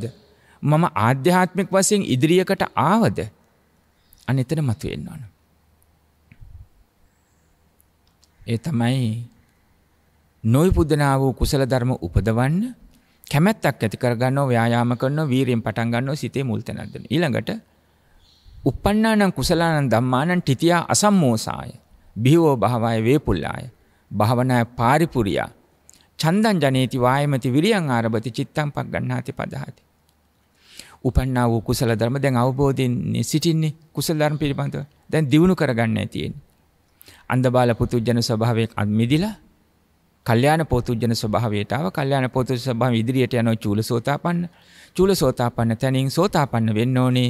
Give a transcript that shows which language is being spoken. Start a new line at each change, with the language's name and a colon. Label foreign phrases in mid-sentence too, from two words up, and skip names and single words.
Sinhala: මම ආධ්‍යාත්මික වශයෙන් ඉදිරියකට ආවද? අන්න එතන මතුවෙන්න ඕන. ඒ තමයි නොයිපුදනා වූ කුසල ධර්ම උපදවන්න කැමැත්තක් ඇති කරගන්නවා, ව්‍යායාම කරනවා, වීරියෙන් පටන් ගන්නවා, සිතේ මුල් තැනක් දෙන්න.
Pali: ඊළඟට uppannānaṁ කුසලානං ධම්මානං තිතියා අසම්මෝසාය බිහිවෝ භාවය වේපුල්ලාය භාවනාය පාරිපුරියා චන්දං ජනේති වායමති විරියං ආරභති චිත්තං පග්ගණ්ණාති පදහති.
Sinhala: උපන්නා වූ කුසල ධර්ම දැන් අවබෝධයෙන් සිටින්නේ කුසල ධර්ම පිළිබඳව දැන් දිනු කරගන්නයි තියෙන්නේ. අන්ධබාල පුතුජන ස්වභාවයෙන් අත්මිදිලා කල්යාණ පොතුජන ස්වභාවයට ආව. කල්යාණ පොතුජන ස්වභාවය ඉදිරියට යනවා චූලසෝතාපන්න. චූලසෝතාපන්න තැනින් සෝතාපන්න වෙන්න ඕනේ.